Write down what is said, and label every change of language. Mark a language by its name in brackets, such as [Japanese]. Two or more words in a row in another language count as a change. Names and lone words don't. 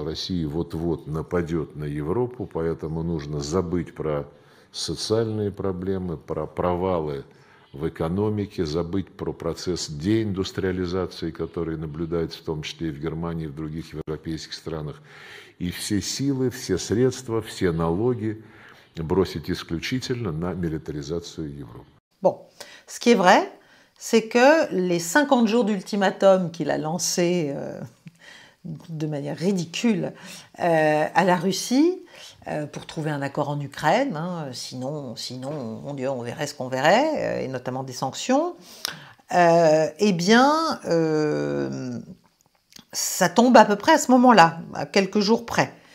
[Russian] Россия вот-вот нападет на Европу, поэтому нужно забыть про социальные проблемы, про провалы в экономике, забыть про процесс деиндустриализации, который наблюдается в том числе и в Германии, и в других европейских странах, и все силы, все средства, все налоги бросить исключительно на милитаризацию Европы. [French] Bon, ce qui est vrai, c'est que les 50 jours d'ultimatum qu'il a lancés de manière ridicule à la Russie pour trouver un accord en Ukraine, hein, sinon, mon Dieu, on verrait ce qu'on verrait, et notamment des sanctions, eh bien, ça tombe à peu près à ce moment-là, à quelques jours près.